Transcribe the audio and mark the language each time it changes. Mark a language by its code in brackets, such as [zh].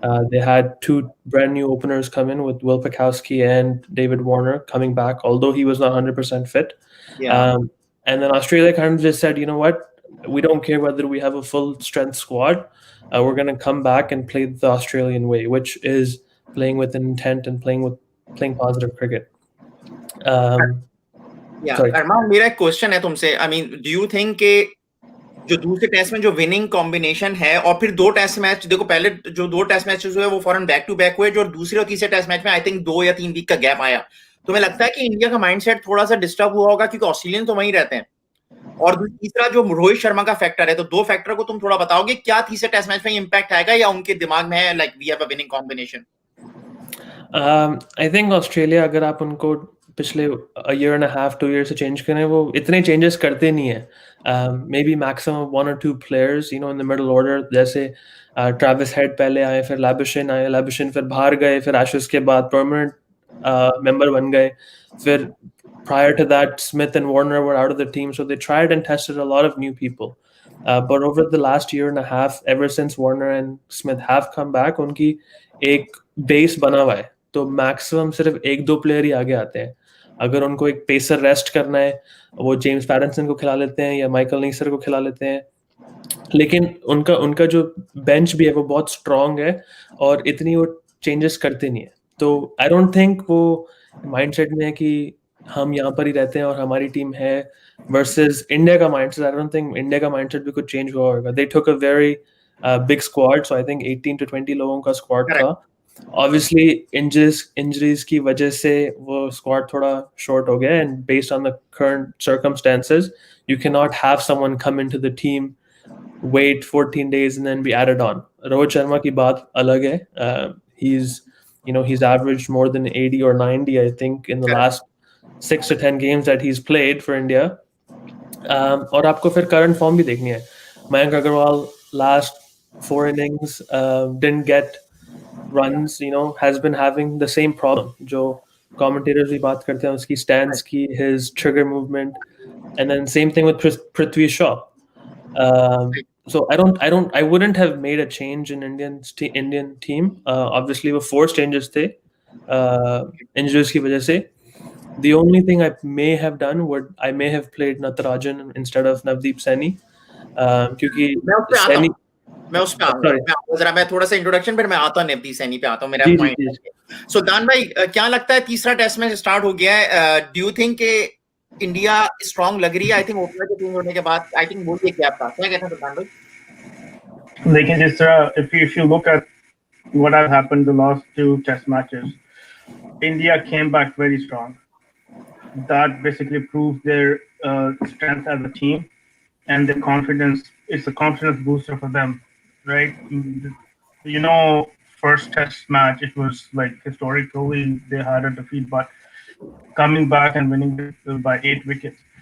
[en] They had 2 brand new openers come in with Will Pikowski and David Warner coming back, although he was not 100% fit. Yeah. And then Australia kind of just said, you know what, we don't care whether we have a full strength squad. We're going to come back and play the Australian way, which is playing with an intent and playing positive cricket. [hi] Yeah, Arman, मेरा एक question है तुमसे. [en] I mean, do you think [hi] कि जो दूसरे test में जो winning combination है, और फिर 2 टेस्ट मैच देखो, पहले जो 2 टेस्ट मैचेस हुए वो फौरन बैक टू बैक हुए, जो दूसरे और तीसरे टेस्ट मैच में आई थिंक 2 या 3 वीक का गैप आया. तुम्हें लगता है कि इंडिया का माइंडसेट थोड़ा सा डिस्टर्ब हुआ होगा, क्योंकि ऑस्ट्रेलियन तो वहीं रहते हैं, और तीसरा जो रोहित शर्मा का फैक्टर है, तो 2 फैक्टर को तुम थोड़ा बताओगे क्या तीसरे टेस्ट मैच में इंपैक्ट आएगा, या उनके दिमाग में है [en] Like we have a winning combination? [hi] I think Australia, अगर आप उनको पिछले [en] a year and a half, 2 years [hi] से चेंज करें, वो इतने चेंजेस करते नहीं है. [en] Maybe maximum 1 or 2 players, you know, in the middle order, [hi] जैसे ट्रेविस हेड पहले आए, फिर लैबिशन फिर बाहर गए, फिर एशेस के बाद परमानेंट मेंबर बन गए, [en] फिर prior to that Smith and Warner were out of the team, so they tried and tested a lot of new people. But over the last year and a half, ever since Warner and Smith have come back, [hi] उनकी एक base बना हुआ है, तो maximum सिर्फ 1-2 player ही आगे आते हैं. अगर उनको एक पेसर रेस्ट करना है, वो जेम्स पैटरसन को खिला लेते हैं या माइकल नीसर को खिला लेते हैं, लेकिन उनका जो बेंच भी है वो बहुत स्ट्रांग है, और इतनी वो चेंजेस करते नहीं है. तो [en] I don't think [hi] वो माइंडसेट में है कि हम यहाँ पर ही रहते हैं और हमारी टीम है, वर्सेस इंडिया का mindset. I don't think India का माइंडसेट भी कुछ चेंज हुआ होगा. [en] they took a very big squad, so I think [hi] 18 to 20 लोगों का स्क्वाड था. [en] Obviously, injuries [hi] की वजह से [en] वो squad थोड़ा short हो गया, and based on the current circumstances, you cannot have someone come into the team, wait 14 days and then be added on. [hi] Rohit Sharma की बात अलग है. [en] He's averaged more than 80 or 90, I think, in the last 6 to 10 games that he's played for India. [hi] और आपको फिर current form भी देखनी है. [en] Mayank Agarwal last 4 innings didn't get runs, you know, has been having the same problem. Jo commentators [hi] भी बात करते हैं [en] उसकी stance की, his trigger movement, and then same thing with Prithvi Shaw. So I wouldn't have made a change in Indian team. Obviously, [hi] वो forced changes थे injuries की वजह से. [en] The only thing I may have done would I may have played Natarajan instead of Navdeep Saini, [hi] क्योंकि [en] Saini. [hi] मैं उस पे आऊंगा जरा, मैं थोड़ा सा इंट्रोडक्शन, फिर मैं आता हूं नवदीप सैनी पे आता हूं. मेरा पॉइंट. सुल्तान भाई, क्या लगता है तीसरा टेस्ट मैच स्टार्ट हो गया है, [en] do you think [hi] कि इंडिया स्ट्रांग लग रही है? [en] I think [hi] ओपनर के चेंज होने के बाद आई थिंक वो एक गैप था. क्या कहते हैं सुल्तान भाई? लेकिन जिस तरह [en] if you look at what has happened the last 2 test matches, India came back very strong. That basically proved their strength as a team, and the confidence. It's a confidence booster for them, right? You know, first test match, it was like historically they had a defeat, but coming back and winning by 8 wickets,